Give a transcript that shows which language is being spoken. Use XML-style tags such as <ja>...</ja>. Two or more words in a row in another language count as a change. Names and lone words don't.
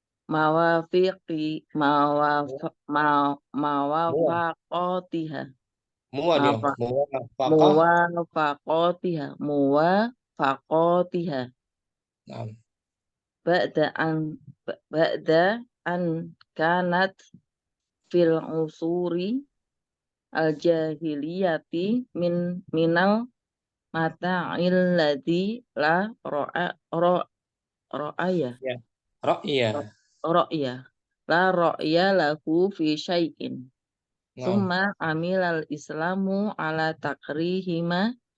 <ar>موافقتها بعد أن كانت في العصور الجاهلية من المتاع الذي لا رأي لا رأي له في شيء ثم عمل الإسلام على تكريمها</ar>